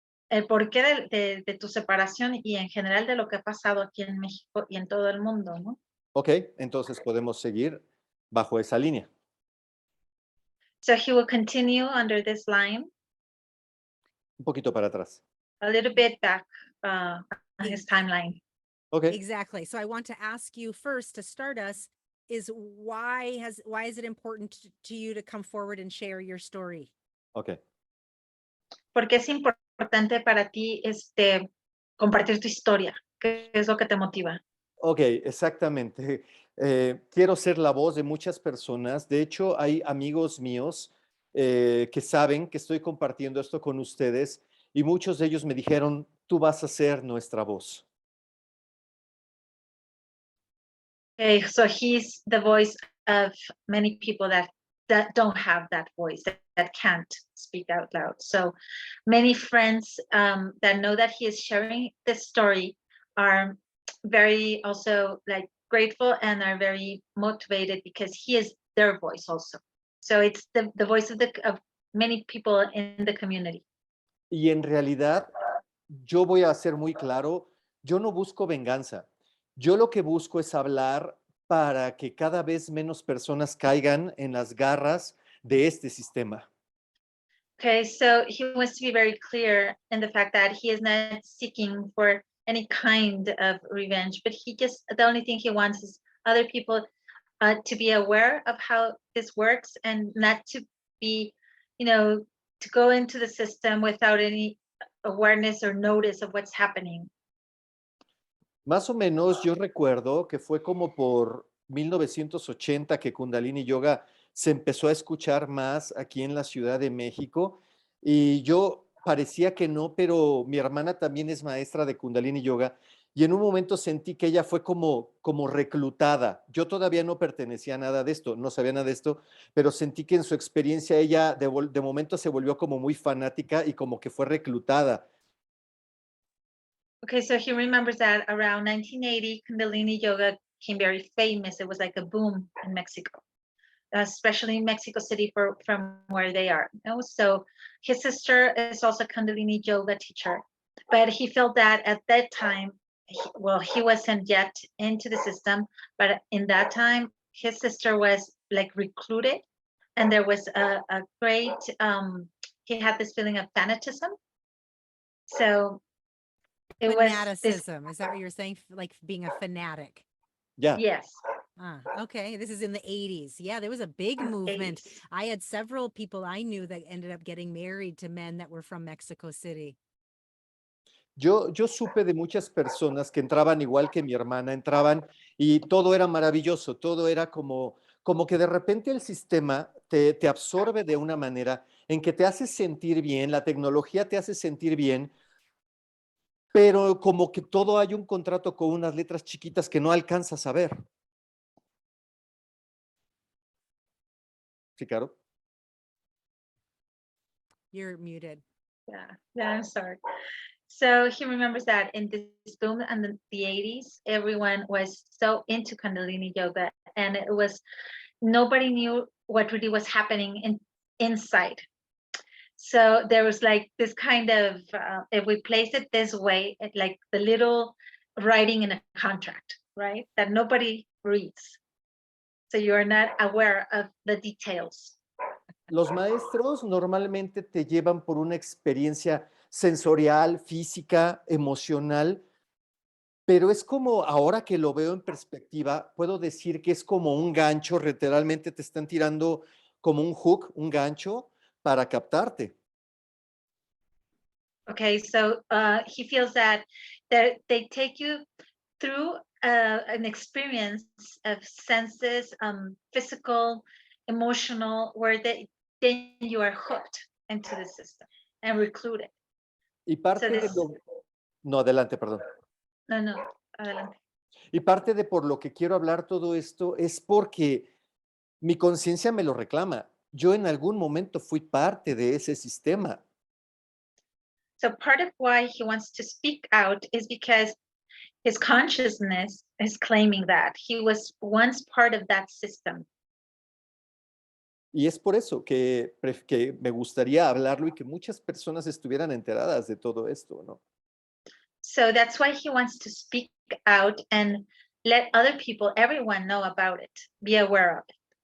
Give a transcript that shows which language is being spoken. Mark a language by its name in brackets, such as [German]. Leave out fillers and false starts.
[Spanish] de tu separación y en general de lo que ha pasado aquí en México y en todo el mundo, ¿no? Ok, entonces podemos seguir bajo esa línea. [English] So he will continue under this line. [Spanish] Un poquito para atrás. [English] A little bit back on his timeline. Okay. Exactly. So I want to ask you first to start us is why is it important to you to come forward and share your story? Okay. [Spanish] Porque es importante para ti compartir tu historia. ¿Qué es lo que te motiva? Ok, exactamente. Quiero ser la voz de muchas personas. De hecho, hay amigos míos que saben que estoy compartiendo esto con ustedes y muchos de ellos me dijeron, tú vas a ser nuestra voz. [English] Okay, so he's the voice of many people that don't have that voice, that can't speak out loud. So many friends that know that he is sharing this story are very also like grateful and are very motivated because he is their voice also. So it's the voice of many people in the community. [Spanish] Y en realidad, yo voy a ser muy claro, yo no busco venganza. Yo lo que busco es hablar para que cada vez menos personas caigan en las garras de este sistema. [English] Okay, so he wants to be very clear in the fact that he is not seeking for any kind of revenge, but the only thing he wants is other people to be aware of how this works and not to be, to go into the system without any awareness or notice of what's happening. [Spanish] Más o menos yo recuerdo que fue como por 1980 que Kundalini Yoga se empezó a escuchar más aquí en la Ciudad de México y yo parecía que no, pero mi hermana también es maestra de Kundalini Yoga y en un momento sentí que ella fue como reclutada. Yo todavía no pertenecía a nada de esto, no sabía nada de esto, pero sentí que en su experiencia ella de momento se volvió como muy fanática y como que fue reclutada. [English] Okay, so he remembers that around 1980, Kundalini Yoga became very famous. It was like a boom in Mexico, especially in Mexico City from where they are. So his sister is also a Kundalini Yoga teacher, but he felt that at that time, he wasn't yet into the system, but in that time, his sister was like recruited, and there was a great, he had this feeling of fanatism. So it fanaticism. Is that what you're saying? Like being a fanatic? Yeah. Yes. Okay. This is in the 80s. Yeah, there was a big movement. 80s. I had several people I knew that ended up getting married to men that were from Mexico City. [Spanish] Yo supe de muchas personas que entraban igual que mi hermana, entraban y todo era maravilloso, todo era como que de repente el sistema te absorbe de una manera en que te hace sentir bien, la tecnología te hace sentir bien, pero como que todo hay un contrato con unas letras chiquitas que no alcanzas a ver. ¿Sí, Caro? [English] You're muted. Yeah, I'm sorry. So he remembers that in this boom in the 80s, everyone was so into Kundalini Yoga, and it was, nobody knew what really was happening inside. So there was like this kind of, if we place it this way, like the little writing in a contract, right? That nobody reads. So you're not aware of the details. [Spanish] Los maestros normalmente te llevan por una experiencia sensorial, física, emocional, pero es como, ahora que lo veo en perspectiva, puedo decir que es como un gancho, literalmente te están tirando como un hook, un gancho para captarte. [English] Okay, so he feels that they take you through an experience of senses, physical, emotional, where then you are hooked into the system and recluded. [Spanish] Y parte de lo... No, adelante, perdón. No, adelante. Y parte de por lo que quiero hablar todo esto es porque mi conciencia me lo reclama. Yo en algún momento fui parte de ese sistema. [English] So part of why he wants to speak out is because his consciousness is claiming that he was once part of that system. [Spanish] Y es por eso que me gustaría hablarlo y que muchas personas estuvieran enteradas de todo esto, ¿no? [English] So that's why he wants to speak out and let other people, everyone know about it, be aware of it.